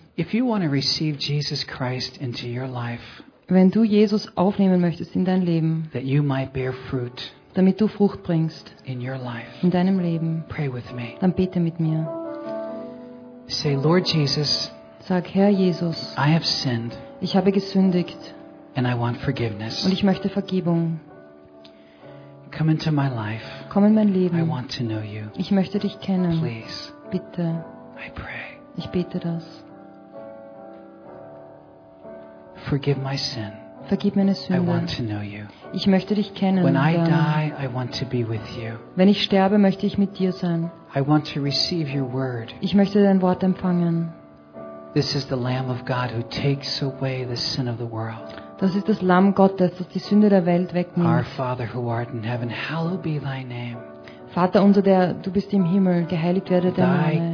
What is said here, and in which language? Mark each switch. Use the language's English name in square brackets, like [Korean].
[English] If you want to receive Jesus Christ into your life. [German] Wenn du Jesus aufnehmen möchtest in dein Leben. [English] That you might bear fruit. [German] Damit du Frucht bringst [English] in your life. [German] In deinem Leben. [English] Pray with me. [German] Dann bete mit mir. [English] Say, Lord Jesus. [German] Sag, Herr Jesus. [English] I have sinned. [German] Ich habe gesündigt. [English] And I want forgiveness. [German] Und ich möchte Vergebung. [English] Come into my life. [German] Komm in mein Leben. [English] I want to know you. [German] Ich möchte dich kennen. [English] Please. [German] Bitte. [English] I pray. [German] Ich bete das. [English] Forgive my sin. [German] Vergib meine Sünde. [English] I want to know you. [German] Ich möchte dich kennen. [English] When I die, I want to be with you. [German] Wenn ich sterbe, möchte ich mit dir sein. [English] I want to receive your word. [German] Ich möchte dein Wort empfangen. [English] This is the Lamb of God who takes away the sin of the world. [German] Das ist das Lamm Gottes, das die Sünde der Welt wegnimmt. [English] Our Father who art in heaven, hallowed be thy name. [German] Vater unser, der du bist im Himmel, geheiligt werde dein Name.